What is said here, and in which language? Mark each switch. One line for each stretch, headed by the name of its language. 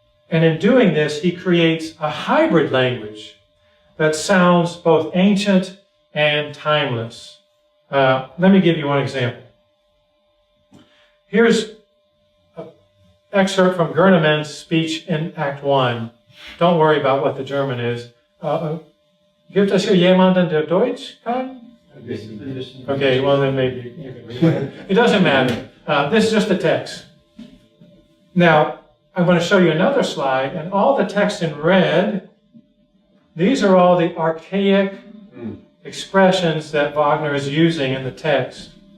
English: And in doing this, he creates a hybrid language that sounds both ancient and timeless. Let me give you one example. Here's an excerpt from Gurnemann's speech in Act 1. Don't worry about what the German is.
German: Gibt es hier jemanden, der Deutsch kann?
English: Okay, well then maybe you can read it. It doesn't matter. This is just the text. Now, I'm going to show you another slide, and all the text in red, these are all the archaic expressions that Wagner is using in the text.